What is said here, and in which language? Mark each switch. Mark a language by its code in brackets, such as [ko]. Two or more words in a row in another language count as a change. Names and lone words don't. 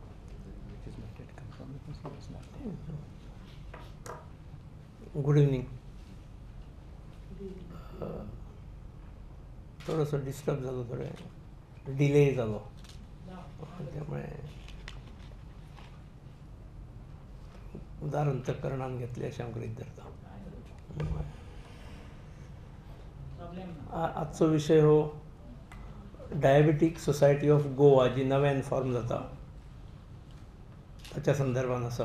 [en] Good evening. [kok] थोडंसं डिस्टर्ब झालं, थोडं डिले झालो, त्यामुळे उदाहरण तक्करणान घेतले अशें हांव गृहीत धरता। आजचो विशय हो डायबिटीक सोसायटी ऑफ गोवा जी नव्यान फॉर्म जाता ताच्या संदर्भान आसा।